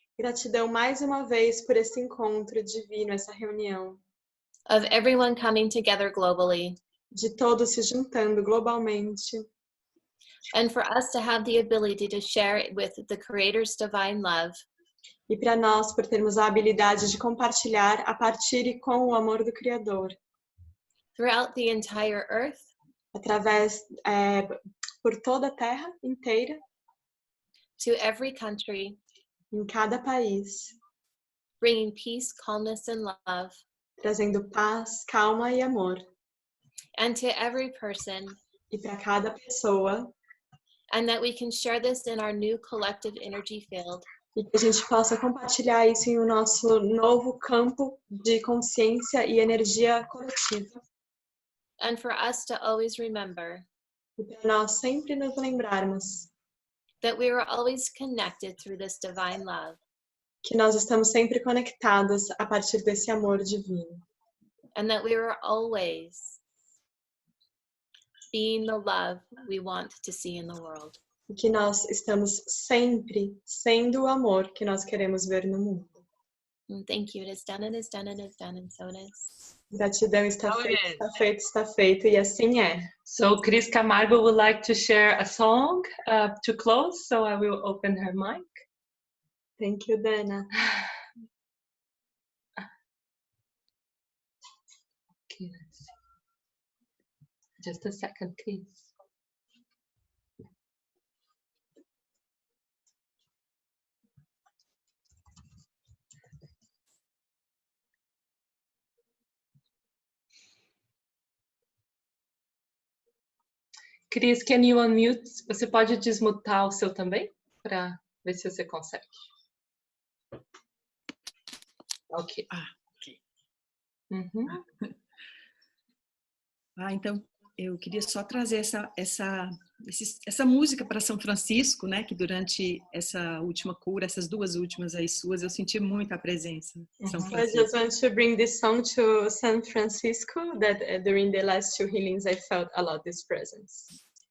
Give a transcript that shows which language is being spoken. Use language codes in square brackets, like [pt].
[pt] Gratidão mais uma vez por esse encontro divino, essa reunião. [en] Of everyone coming together globally. [pt] De todos se juntando globalmente. [en] And for us to have the ability to share it with the Creator's divine love. [pt] E para nós, por termos a habilidade de compartilhar a partir e com o amor do Criador. [en] Throughout the entire earth. [pt] Através, por toda a Terra inteira. [en] To every country. [pt] Em cada país. [en] Bringing peace, calmness, and love. [pt] Trazendo paz, calma e amor. [en] And to every person. [pt] E para cada pessoa. [en] And that we can share this in our new collective energy field. [pt] E que a gente possa compartilhar isso em o nosso novo campo de consciência e energia coletiva. [en] And for us to always remember. [pt] E para nós sempre nos lembrarmos. [en] That we are always connected through this divine love. [pt] Que nós estamos sempre conectados a partir desse amor divino. [en] And that we are always being the love we want to see in the world. [pt] E que nós estamos sempre sendo o amor que nós queremos ver no mundo. [en] And thank you. It is done, it is done, it is done, and so it is. [pt] Gratidão, está feito, está feito, está feito, e assim é. [en] So Cris Camargo would like to share a song to close, so I will open her mic. Thank you, Dana. Okay, let's see. Just a second, please. Cris, can you unmute? [pt] Você pode desmutar o seu também? Para ver se você consegue. Ok. Ok. Uhum. Então, eu queria só trazer essa música para São Francisco, né? Que durante essa última cura, essas duas últimas aí suas, eu senti muito a presença de São [en] I [pt] Francisco. [en] just want to bring this song to San Francisco, that during the last two healings I felt a lot this presence.